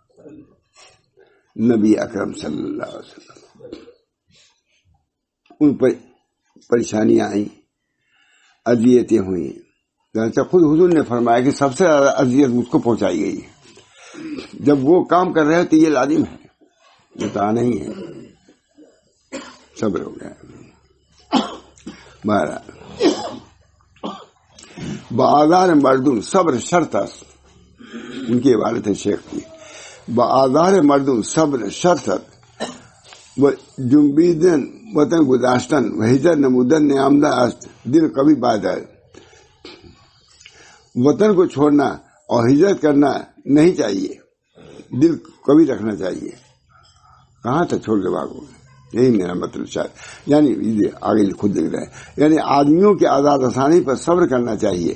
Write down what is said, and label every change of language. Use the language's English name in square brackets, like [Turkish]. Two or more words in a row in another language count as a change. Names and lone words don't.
[Urdu] نبی اکرم صلی اللہ علیہ وسلم، ان پر پریشانیاں آئیں، اذیتیں ہوئیں. خود حضور نے فرمایا کہ سب سے زیادہ اذیت مجھ کو پہنچائی گئی ہے. جب وہ کام کر رہے ہو تو یہ لازم ہے، بتانا ہی ہے. صبر ہو گیا. [Persian] بآزار مردم صبر شرط است، [Urdu] ان کی عبارت ہے شیخ کی. [Persian] بآزار مردم صبر شرط است، جنبیدن وطن گذاشتن و ہجر نمودن نیامدہ است، [Urdu] دل کبھی باد ہے. وطن کو چھوڑنا اور ہجرت کرنا نہیں چاہیے، دل کبھی رکھنا چاہیے. کہاں تک چھوڑ کے بھاگو، یہی میرا مطلب شاید. یعنی آگے خود لکھ رہے ہیں، یعنی آدمیوں کی آزاد رسانی پر صبر کرنا چاہیے.